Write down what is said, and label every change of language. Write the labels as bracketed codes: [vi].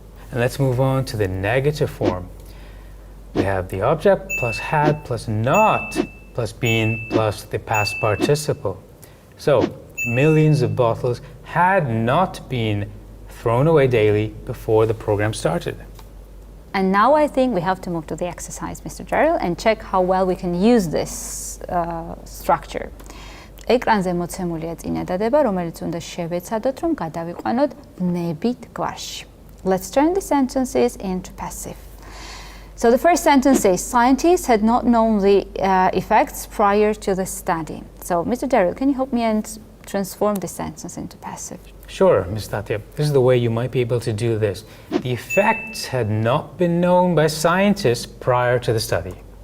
[en] And let's move on to the negative form. We have the object plus had plus not plus been plus the past participle. So, millions of bottles had not been thrown away daily before the program started. And now I think we have to move to the exercise, Mr. Gerald, and check how well we can use this structure. [ka] ეკრანზე მოცემულია წინადადება, რომელიც უნდა შევეცადოთ, რომ გადავიყვანოთ ნებით გვარში. [en] Let's turn the sentences into passive. So the first sentence says, scientists had not known the effects prior to the study. So, Mr. Daryl, can you help me and transform the sentence into passive? Sure, Ms. Tatya. This is the way you might be able to do this. The effects had not been known by scientists prior to the study.